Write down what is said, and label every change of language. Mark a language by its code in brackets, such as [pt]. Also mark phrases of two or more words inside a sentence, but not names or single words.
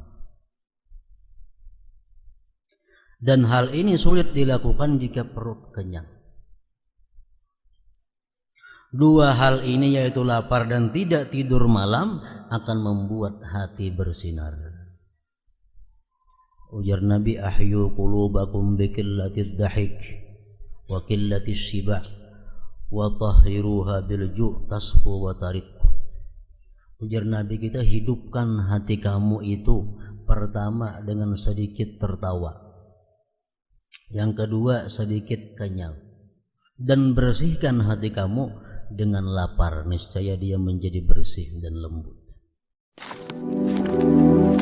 [id] Dan hal ini sulit dilakukan jika perut kenyang. Dua hal ini yaitu lapar dan tidak tidur malam akan membuat hati bersinar. Ujar Nabi, [ar] أحيوا قلوبكم بقلة الضحك وقلة الشبع وطهروها بالجوع تصفو وترق. [id] Ujar Nabi kita, hidupkan hati kamu itu pertama dengan sedikit tertawa, yang kedua sedikit kenyang, dan bersihkan hati kamu dengan lapar, niscaya dia menjadi bersih dan lembut.